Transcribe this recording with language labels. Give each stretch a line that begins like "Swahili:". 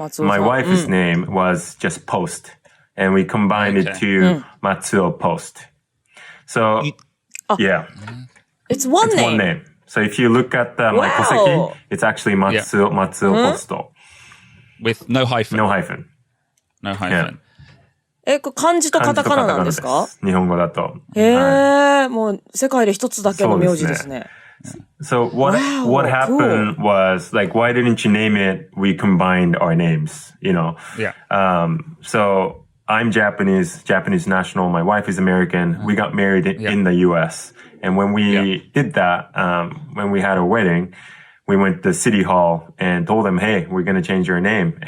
English: My wife's name was just Post. And we combined it to Matsuo Post. So, yeah. It's one name. One name. So if you look at my koseki, it's actually Matsuo Posto. With no hyphen. No hyphen. No hyphen.
Japanese: これ漢字とカタカナなんですか？日本語だと。もう世界で一つだけの名字ですね。
English: So what happened was, like, why didn't you name it? We combined our names, you know? Yeah. So I'm Japanese national. My wife is American. We got married in the U.S. And when we did that, when we had a wedding, we went to City Hall and told them, hey, we're going to change your name.